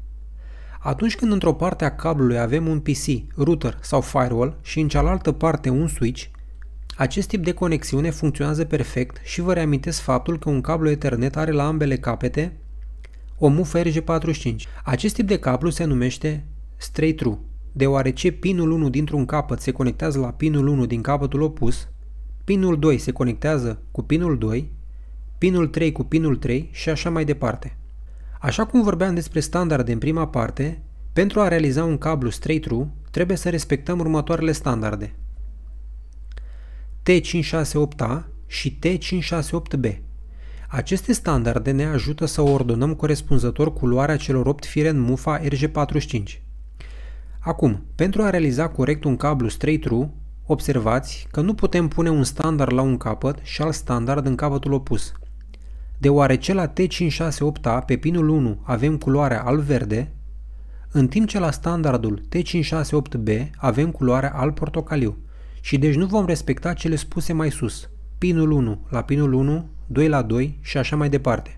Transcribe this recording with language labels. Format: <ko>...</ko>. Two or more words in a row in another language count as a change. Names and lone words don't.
<ro>Atunci când într-o parte a cablului avem un PC, router sau firewall și în cealaltă parte un switch, acest tip de conexiune funcționează perfect și vă reamintesc faptul că un cablu Ethernet are la ambele capete o mufă RJ45. Acest tip de cablu se numește</ro> <en>straight through,</en> <ro>deoarece pinul 1 dintr-un capăt se conectează la pinul 1 din capătul opus, pinul 2 se conectează cu pinul 2, pinul 3 cu pinul 3 și așa mai departe. Așa cum vorbeam despre standarde în prima parte, pentru a realiza un cablu</ro> <en>straight through,</en> <ro>trebuie să respectăm următoarele standarde: T568A și T568B. Aceste standarde ne ajută să ordonăm corespunzător culoarea celor 8 fire în mufa RJ45. Acum, pentru a realiza corect un cablu</ro> <en>straight through,</en> <ro>observați că nu putem pune un standard la un capăt și alt standard în capătul opus. Deoarece la T568A pe pinul 1 avem culoarea alb-verde, în timp ce la standardul T568B avem culoarea alb-portocaliu și deci nu vom respecta cele spuse mai sus, pinul 1 la pinul 1, 2 la 2 și așa mai departe.</ro>